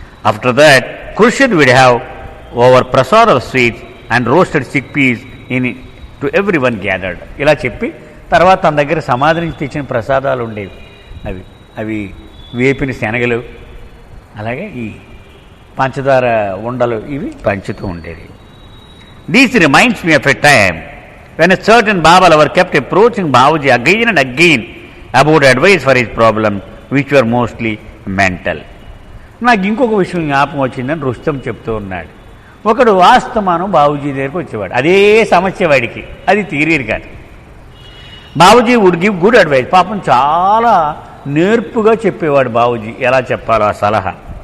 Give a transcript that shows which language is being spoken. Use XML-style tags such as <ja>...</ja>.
<en>After that Khurshid would have over prasad of sweets and roasted chickpeas into everyone gathered.</en> <te>ఇలా చెప్పి తర్వాత తన దగ్గర సమాధి నుంచి తెచ్చిన ప్రసాదాలు ఉండేవి, అవి వేపిన శనగలు, అలాగే ఈ పంచదార ఉండలు, ఇవి పంచుతూ ఉండేది.</te> <en>These reminds me of a time when a certain Baba lover kept approaching Babaji again and again about advice for his problem, which were mostly mental.</en> <te>నాకు ఇంకొక విషయం జ్ఞాపకం వచ్చిందని రుస్తం చెప్తూ ఉన్నాడు. ఒకడు వాస్తమానం బాబుజీ దగ్గరికి వచ్చేవాడు, అదే సమస్య వాడికి, అది తీరేది కాదు. Babuji</te> <en>Would give good advice.</en> <te>పాపం చాలా నేర్పుగా చెప్పేవాడు బాబుజీ, ఎలా చెప్పాలో ఆ సలహా.</te>